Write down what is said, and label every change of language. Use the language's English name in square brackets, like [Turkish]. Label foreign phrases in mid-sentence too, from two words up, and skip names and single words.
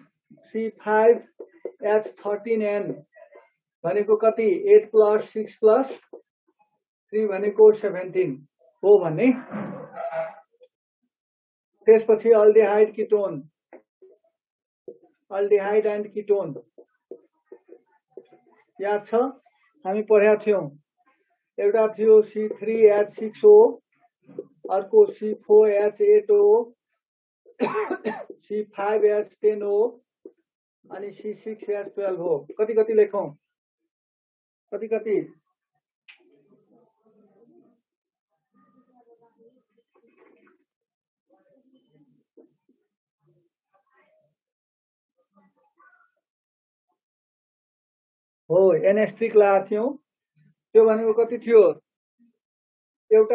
[Nepali] C5H13N भनेको कति 8 + 6 + 3 भनेको 17 हो भन्ने त्यसपछि [English] aldehyde and ketone [Nepali] याद छ हामी पढेका थियौं एउटा थियो C3H6O अर्को C4H8O C5H10O अनि C6H12O कति लेखौं कति हो NH3 लगाएको थियौं त्यो भनेको कति थियो एउटा